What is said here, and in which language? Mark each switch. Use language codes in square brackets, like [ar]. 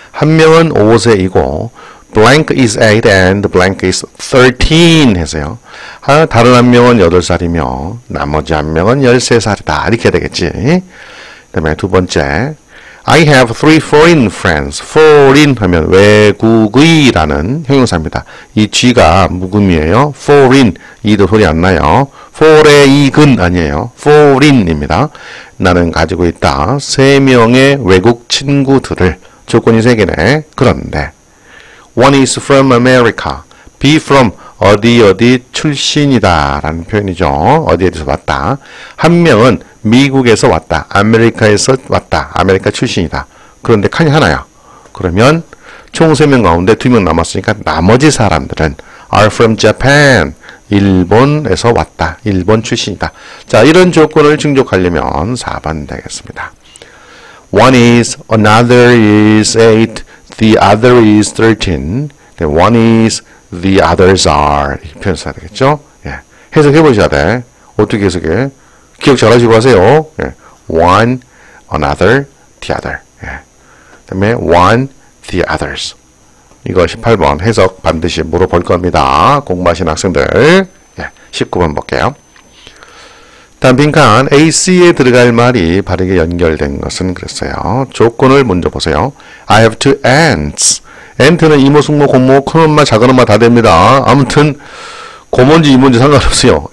[ko] 한 명은 5세이고 [en] blank is 8 and blank is 13 [ko] 해서요. 다른 한 명은 8살이며 나머지 한 명은 13살이다. 이렇게 되겠지. 그 다음에 두 번째 [en] I have 3 foreign friends. [ko] foreign 하면 외국의라는 형용사입니다. 이 G가 묵음이에요. foreign. 이도 소리 안 나요. foreign은 아니에요. foreign입니다. 나는 가지고 있다. 3명의 외국 친구들을. 조건이 3개네. [en] 그런데 one is from America. [ko] be from 어디 출신이다 라는 표현이죠. 어디에서 왔다. 한 명은 미국에서 왔다. 아메리카에서 왔다. 아메리카 출신이다. 그런데 칸이 하나야. 그러면 총 3명 가운데 2명 남았으니까 나머지 사람들은 [en] are from Japan. [ko] 일본에서 왔다. 일본 출신이다. 자, 이런 조건을 충족하려면 4번 되겠습니다. [en] One is, another is 8, the other is 13. One is, the others are. [ko] 이렇게 표현해야 되겠죠? 예. 해석해 보셔야 돼. 어떻게 해석해? 기억 잘 하시고 하세요. 예. [en] One, another, the other. 예. [ko] 그 다음에 one, the others. 이거 18번 해석 반드시 물어볼 겁니다. 공부하신 학생들. 예. 19번 볼게요. 다음 빈칸 AC에 들어갈 말이 바르게 연결된 것은 그랬어요. 조건을 먼저 보세요. [en] I have two aunts. [ko] 앤트는 이모, 숙모, 고모, 큰엄마, 작은엄마 다 됩니다. 아무튼 고모인지 이모인지 상관없어요.